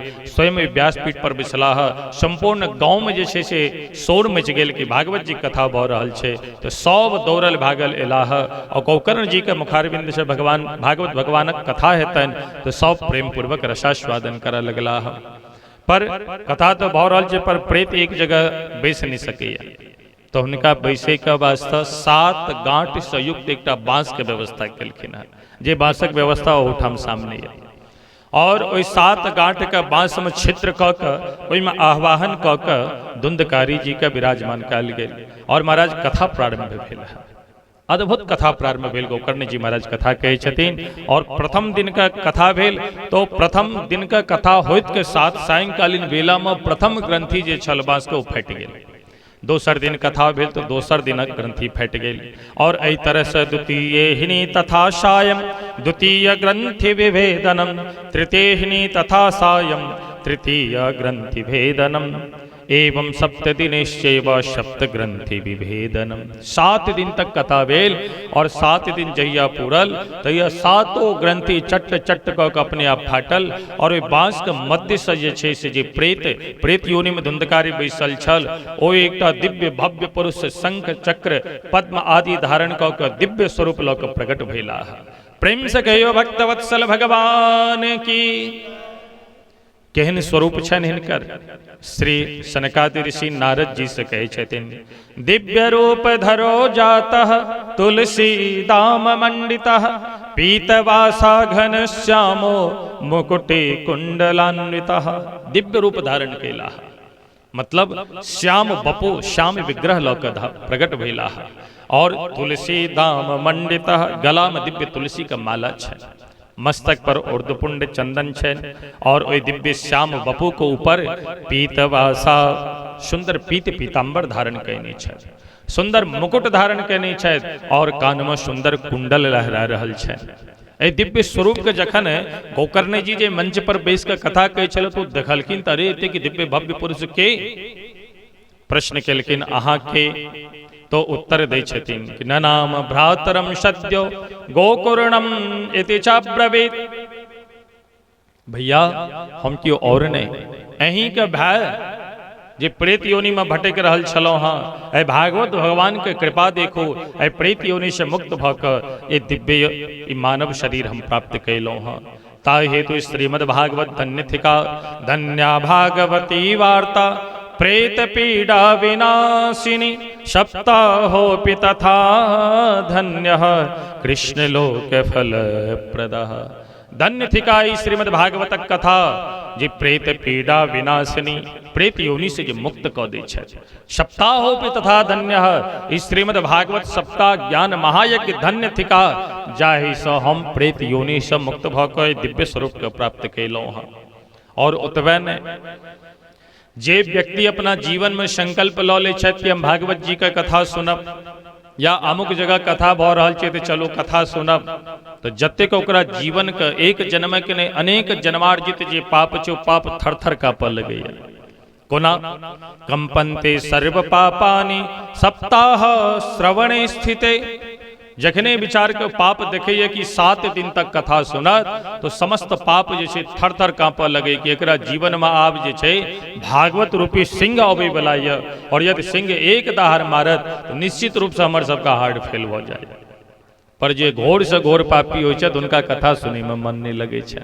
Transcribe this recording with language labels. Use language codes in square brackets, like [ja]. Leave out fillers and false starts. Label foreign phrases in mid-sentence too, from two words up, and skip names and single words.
[mai] स्वयं व्यासपीठ पर बिसलाह संपूर्ण गांव में जैसे से शोर मच गेल कि भागवत जी कथा भ रहल छै, तो सब दौड़ल भागल एलाह और गोकर्ण जी के मुखारबिंद से भगवान भागवत भगवानक कथा हेतन, तो सब प्रेम पूर्वक रसास्वादन करे लगला। पर कथा तो भ रहल छै, पर प्रेत एक जगह बैस नहीं सके, तो उनका बैसे का वास्ता 7 गांठ से युक्त एक बांस के व्यवस्था केलखिन है, जे बांसक व्यवस्था ओठाम सामने है। और ओहि 7 गांठ का बांस में छिद्र क के ओहि में आह्वाहन क के धुंधकारी जी का विराजमान कयल गेल और महाराज कथा प्रारंभ भेल है। अद्भुत कथा प्रारंभ भेल। गोकर्ण जी महाराज कथा कहे छथिन और प्रथम दिन का कथा भेल, तो प्रथम दिन का कथा होइत के साथ सायंकालीन बेला में प्रथम ग्रंथि जे छल बांस के फैट गेल। दोसर दिन कथा भेल तो दोसर दिनक ग्रंथि फैट गेल। और एहि तरह से [sa] द्वितीयहिनी तथा सायं द्वितीय ग्रंथि विभेदनम, तृतीयहिनी तथा सायं तृतीय ग्रंथि भेदनम, एवं सप्तदिनेश्चैव सप्त ग्रंथि विभेदनम। [mai] 7 दिन तक कथा भेल और 7 दिन जहिया पूरल तहिया 7 ग्रंथि चट्ट चट्ट क के अपने आप फाटल। और ओहि बांस के मध्य से जे छै से जे प्रेत योनि में धुंधकारी बैसल छल, ओ एकटा दिव्य भव्य पुरुष शंख चक्र पद्म आदि धारण क के दिव्य स्वरूप ल के प्रकट भेला। प्रेम से कहियो भक्तवत्सल भगवान की। केहन स्वरूप छन हिनकर। श्री सनकादि ऋषि नारद जी से कहे छथिन, [sa] दिव्य रूप धरो जातः तुलसी दाम मंडितः, पीतवासा घन श्यामो मुकुटे कुंडलान्वितः। [mai] दिव्य रूप धारण केला, मतलब श्याम बपो श्याम विग्रह लौक प्रकट भेला। और [sa] तुलसी दाम मंडितः, [mai] गला में दिव्य तुलसी का माला है, मस्तक पर ऊर्ध्वपुंड चंदन है और वही दिव्य श्याम बपू को ऊपर पीतवासा सुंदर पीतांबर धारण कैने छै, सुंदर मुकुट धारण कैने छै और कान में सुंदर कुंडल लहरा रहल छै। एहि दिव्य स्वरूप के जखन गोकर्ण जी जे मंच पर बैस के कथा कहै छल तो देखलखिन त अरे एते कि दिव्य भव्य पुरुष के। प्रश्न केलखिन अहाँ के, तो उत्तर दै छथिन कि [sa] न नाम भ्रातरम सद्यो गोकुर्णम इति चाब्रवीत। [mai] भैया हम क्यों और नहीं, अहीं के भाई जे प्रेत योनि में भटक रहल छलो हाँ, ऐ भागवत भगवान के कृपा देखो, ऐ प्रेत योनि से मुक्त भ के ये दिव्य मानव शरीर हम प्राप्त कैलो हाँ। ता हेतु श्रीमद् भागवत धन्य थिका, [sa] धन्या भागवती वार्ता प्रेत पीड़ा विनाशिनी, सप्ताहोऽपि तथा धन्यः कृष्ण लोक फल प्रदः। [mai] धन्य थिकाई श्रीमद् भागवत कथा जे प्रेत पीड़ा विनाशिनी, प्रेत योनि से जे मुक्त क दै छै। [sa] सप्ताहोऽपि तथा धन्यः, [mai] इस श्रीमद् भागवत सप्ताह ज्ञान महायज्ञ धन्य थिका, जाहि सँ हम प्रेत योनि से मुक्त भ के दिव्य स्वरूप के प्राप्त कैलहुँ हँ। और ओतबे नहि, जे व्यक्ति अपना जीवन में संकल्प लऽ ले छथि कि हम भागवत जी का कथा सुनब या अमुक जगह कथा भ रहल छै तो चलो कथा सुनब, तो जतेक ओकरा जीवन के एक जन्म के नहीं अनेक जन्मार्जित जे पाप छै, पाप थर थर काँपऽ लगैया। [sa] कोना कंपन्ते सर्व पापानि सप्ताह श्रवणे स्थिते। [mai] जखने विचार के पाप देखिए कि 7 दिन तक कथा सुनत तो समस्त पाप जैसे थर थर कांपे लगे कि एकरा जीवन में आब जे छे भागवत रूपी सिंह अबे वाला ये, और यदि सिंह एक दहाड़ मारत तो निश्चित रूप से हमर सबका [en] heart fail [mai] हो जाए। पर जे घोर से घोर पापी हो छे उनका कथा सुने में मन नहीं लगे छे।